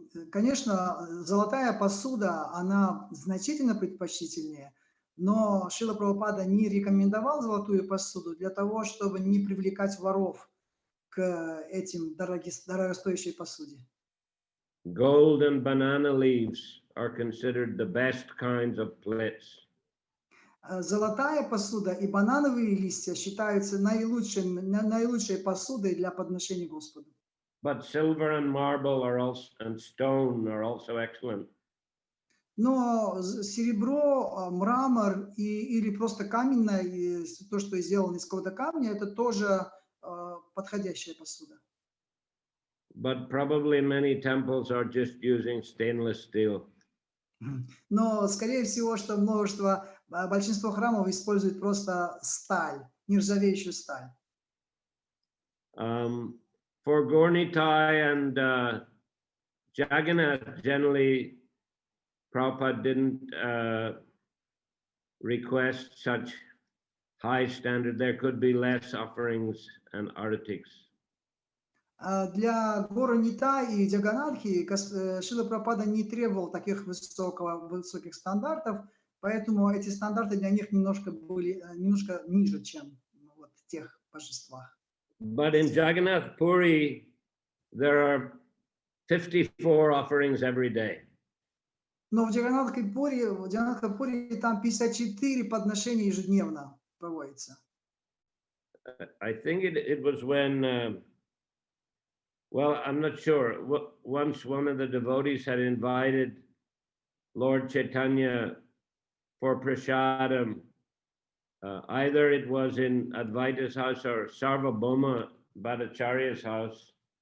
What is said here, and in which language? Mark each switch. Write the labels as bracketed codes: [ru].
[ru] Конечно, золотая посуда, она значительно предпочтительнее, но Шрила Прабхупада не рекомендовал золотую посуду для того, чтобы не привлекать воров к этим дорогостоящей посуде. [en] Gold and banana leaves are considered the best kinds of plates. [ru] Золотая посуда и банановые листья считаются наилучшей посудой для подношения Господу. [en] But silver and marble and stone are also excellent. [ru] Но серебро, мрамор или просто каменное, то, что сделано из какого-то камня, это тоже подходящая посуда. [en] But probably many temples are just using stainless steel. [ru] Но, скорее всего, что большинство храмов используют просто сталь, нержавеющую сталь. [en] For Gaurnitai and Jagannath, generally, Prabhupada didn't request such high standard. There could be less offerings and aratics. [ru] Для Gaurnitai и Джаганатхи Шрила Прабхупада не требовал таких высоких стандартов, поэтому эти стандарты для них немножко ниже, чем в тех божествах. [en] But in Jagannath Puri, there are 54 offerings every day. [ru] Но в Джаганатхе Пури там 54 подношения ежедневно проводится. [en] I think it was when, well, I'm not sure. Once one of the devotees had invited Lord Chaitanya for prasadam. Either it was in Advaita's house or Sarvabhauma Bhattacharya's house.